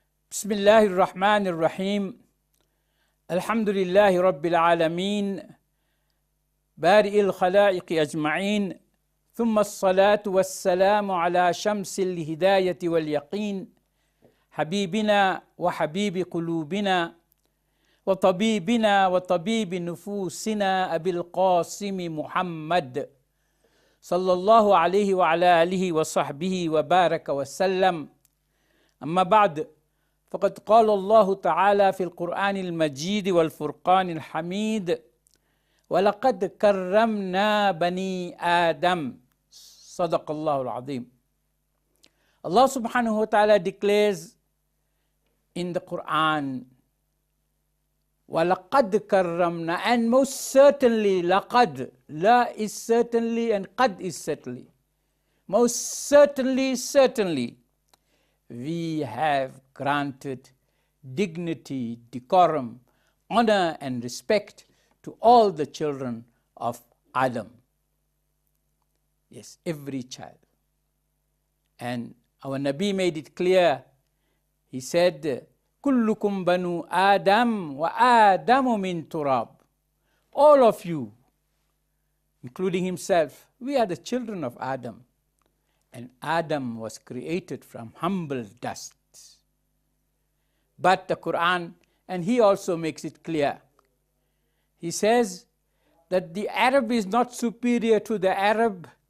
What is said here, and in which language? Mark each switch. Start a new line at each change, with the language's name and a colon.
Arabic: بسم الله الرحمن الرحيم الحمد لله رب العالمين بارئ الخلائق أجمعين ثم الصلاة والسلام على شمس الهداية واليقين حبيبنا وحبيب قلوبنا وطبيبنا وطبيب نفوسنا أبي القاسم محمد صلى الله عليه وعلى آله وصحبه وبارك وسلم. أما بعد، فقد قال الله تعالى في القرآن المجيد والفرقان الحميد: وَلَقَدْ كَرَّمْنَا بَنِي آدَمَ. صدق الله العظيم.
English: Allah subhanahu wa ta'ala declares in the Quran,
Arabic: وَلَقَدْ كَرَّمْنَا,
English: and most certainly, laqad, la is certainly and qad is certainly. Most certainly, we have granted dignity, decorum, honor and respect to all the children of Adam. Yes, every child. And our Nabi made it clear. He said,
Arabic: كُلُّكُمْ بَنُو آدَمْ وَآدَمُ مِنْ تُرَابٍ.
English: All of you, including himself, we are the children of Adam. And Adam was created from humble dust. But the Quran, and he also makes it clear. He says that the Arab is not superior to the Arab.